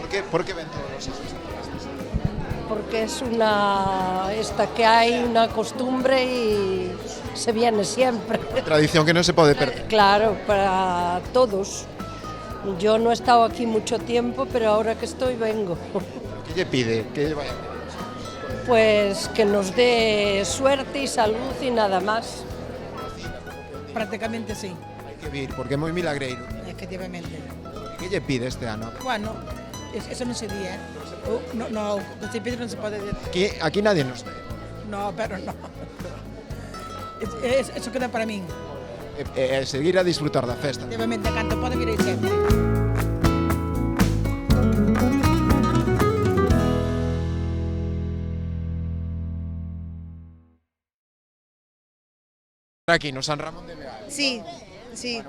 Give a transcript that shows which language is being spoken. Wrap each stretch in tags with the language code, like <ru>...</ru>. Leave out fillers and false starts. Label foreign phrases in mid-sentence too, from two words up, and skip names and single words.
<gl>Por que ven todos os anos esta festa?</gl> <es>Porque es esta que hay una costumbre y se viene siempre.</es> <gl>Tradición que non se pode perder. Claro, para todos.</gl> <es>Yo no he estado aquí mucho tiempo, pero ahora que estoy vengo.</es> <gl>Que lle pide? Que lle vai a pedir?</gl> <es>Pues que nos dé suerte y salud y nada más. Prácticamente sí,</es> <gl>Hai que vir, porque é moi milagreiro.</gl> <es>efectivamente.</es> <gl>Que lle pide este ano?</gl> <es>Bueno, eso no se di, ¿eh? No, lo que se pide no se puede decir. Aquí nadie nos ve. No, pero no. Eso queda para mí.</es> <gl>Seguir a disfrutar da festa. Efectivamente, canto pode vir aí sempre. Aquí no San Ramón de Beal.</gl> <es>Sí, sí.</es>